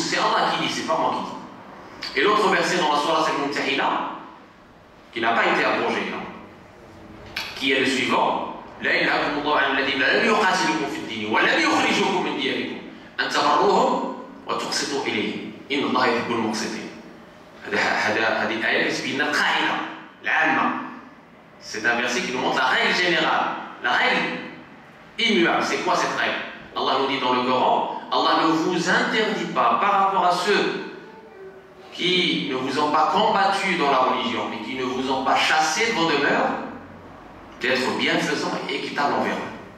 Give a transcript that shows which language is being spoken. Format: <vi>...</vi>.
<fr>C'est Allah qui dit, c'est pas moi qui dis. Et l'autre verset dans la Surah Al-Mumtahila, qui n'a pas été abrogé, qui est le suivant.</fr> <ar>لا ينهاكم الله عن الذين لم يقاتلوكم في الدين ولم يخرجوكم من دياركم أن تبروهم وتقسطوا إليهم إن الله يحب المقسطين. هذه الآية تبين لنا القاعدة العامة.</ar> <fr>C'est un verset qui nous montre la règle générale, la règle immuable. C'est quoi cette règle? Allah nous dit dans le Coran, Allah ne vous interdit pas par rapport à ceux qui ne vous ont pas combattu dans la religion et qui ne vous ont pas chassé de vos demeures, d'être bienfaisant et équitable envers eux.</fr>